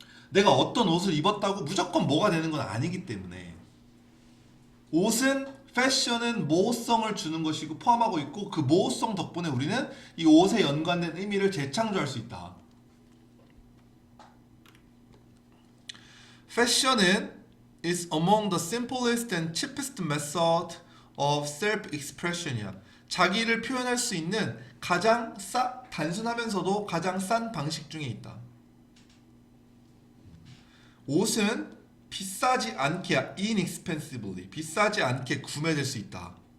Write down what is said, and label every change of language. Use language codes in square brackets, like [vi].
[ko] 내가 어떤 옷을 입었다고 무조건 뭐가 되는 건 아니기 때문에 옷은 패션은 모호성을 주는 것이고 포함하고 있고 그 모호성 덕분에 우리는 이 옷에 연관된 의미를 재창조할 수 있다. [en] Fashion은 is among the simplest and cheapest method of self-expression이야. [ko] 자기를 표현할 수 있는 가장 단순하면서도 가장 싼 방식 중에 있다. 옷은 비싸지 않게 inexpensively 비싸지 않게 구매될 수 있다.